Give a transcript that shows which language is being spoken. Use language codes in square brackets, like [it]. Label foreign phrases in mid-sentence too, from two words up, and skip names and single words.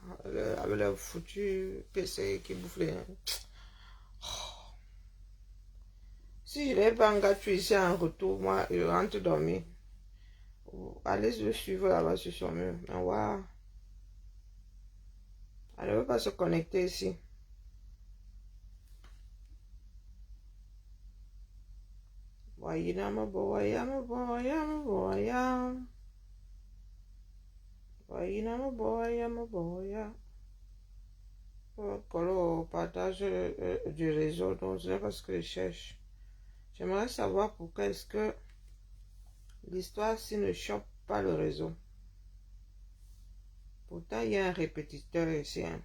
[fr] Avec le foutu PC qui bouffe les... Si je n'avais pas un gâteau ici en retour, moi, je rentre dormir. Allez le suivre là-bas sur son mur. Mais waouh. Elle ne veut pas se connecter ici. Wayama boyama boyama boyama. Wayama boyama boyama. Au partage du réseau, donc c'est parce que je cherche. J'aimerais savoir pourquoi est-ce que l'histoire-ci ne chope pas le réseau. Pourtant, il y a un répétiteur ici.